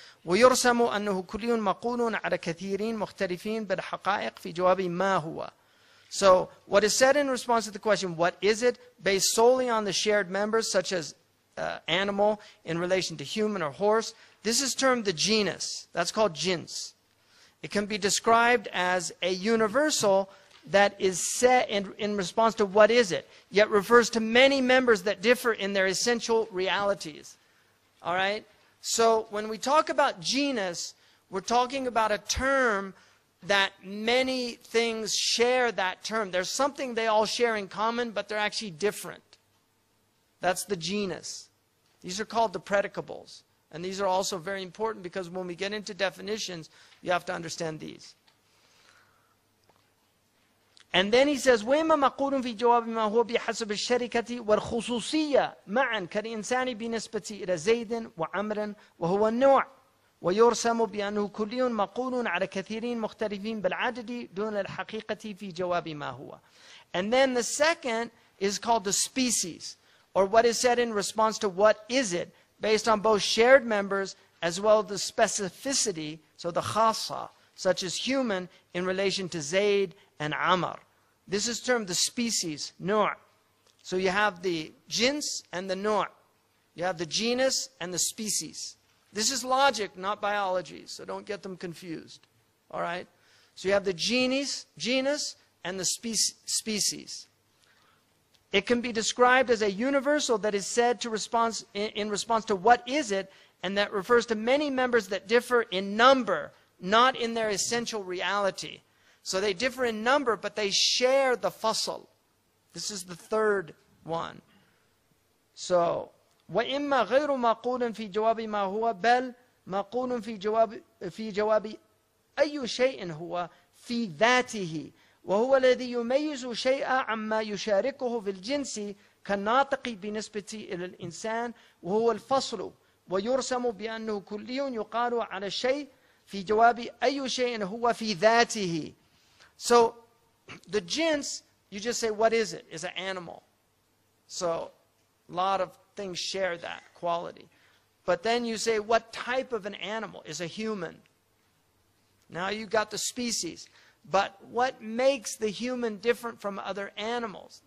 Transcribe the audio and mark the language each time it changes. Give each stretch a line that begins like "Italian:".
Arabic: ويرسم أنه كلي مقول على كثيرين مختلفين بالحقائق في جواب ما هو.
English: So, what is said in response to the question, what is it, based solely on the shared members, such as animal in relation to human or horse, this is termed the genus. That's called jins. It can be described as a universal that is set in response to what is it, yet refers to many members that differ in their essential realities. All right? So, when we talk about genus, we're talking about a term that many things share that term. There's something they all share in common, but they're actually different. That's the genus. These are called the predicables. And these are also very important because when we get into definitions, you have to understand these. And then he says,
Arabic: وَإِمَّا مَقُولٌ فِي جَوَابِ مَا هُوَ بِحَسَبِ الشَّرِكَةِ وَالْخُصُوصِيَّةِ مَعًا كَالْإِنسَانِ بِنِسْبَةِ إِلَى زَيْدٍ وَعَمْرٍ وَهُوَ النوع ويرسم بأنه كلي مقول على كثيرين مختلفين بالعدد دون الحقيقة في جواب ما هو.
English: And then the second is called the species, or what is said in response to what is it, based on both shared members as well as the specificity, so the khasa, such as human in relation to Zayd and Amr. This is termed the species, nu'. So you have the jins and the nu'. You have the genus and the species. This is logic, not biology, so don't get them confused. All right? So you have the genus and the species. It can be described as a universal that is said to respond in response to what is it, and that refers to many members that differ in number, not in their essential reality. So they differ in number, but they share the fasl. This is the third one.
Arabic: So, وإما غير مقول في جواب ما هو بل مقول في جواب أي شيء هو في ذاته وهو الذي يميز شيئا عما يشاركه في الجنس كالناطق بالنسبة إلى الإنسان وهو الفصل ويرسم بأنه كلي يقال على الشيء في جواب أي شيء هو في ذاته.
English: So the jins, you just say what is it? It's an animal. So a lot of things share that quality. But then you say, what type of an animal is a human? Now you've got the species. But what makes the human different from other animals?